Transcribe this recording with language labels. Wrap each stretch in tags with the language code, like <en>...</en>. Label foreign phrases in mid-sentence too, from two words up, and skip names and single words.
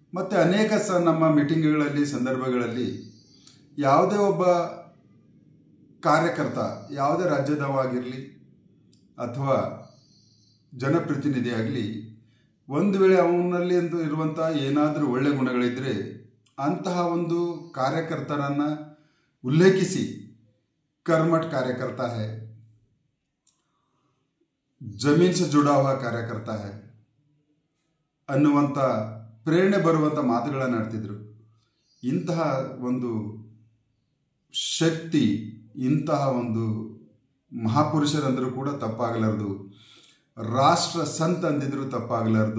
<kn>ಮತ್ತು ಅನೇಕ ನಮ್ಮ ಮೀಟಿಂಗ್ಗಳಲ್ಲಿ ಸಂದರ್ಭಗಳಲ್ಲಿ ಯಾವುದೇ ಒಬ್ಬ ಕಾರ್ಯಕರ್ತ ಯಾವುದೇ ರಾಜ್ಯದವಾಗಿರಲಿ ಅಥವಾ ಜನಪ್ರತಿನಿಧಿಯಾಗಲಿ ಒಂದು ವೇಳೆ ಅವನಲ್ಲಿ ಇರುವಂಥ ಏನಾದರೂ ಒಳ್ಳೆಯ ಗುಣಗಳಿದ್ದರೆ ಅಂತಹ ಒಂದು ಕಾರ್ಯಕರ್ತರನ್ನು ಉಲ್ಲೇಖಿಸಿ</kn> <hi>कर्मठ कार्यकर्ता है, जमीन से जुड़ा हुआ कार्यकर्ता है</hi> <kn>ಅನ್ನುವಂಥ ಪ್ರೇರಣೆ ಬರುವಂಥ ಮಾತುಗಳನ್ನು ಆಡ್ತಿದ್ರು. ಇಂತಹ ಒಂದು ಶಕ್ತಿ, ಇಂತಹ ಒಂದು ಮಹಾಪುರುಷರಂದರೂ ಕೂಡ ತಪ್ಪಾಗಲಾರದು, ರಾಷ್ಟ್ರ ಸಂತ ಅಂದಿದ್ರು ತಪ್ಪಾಗಲಾರದು.</kn>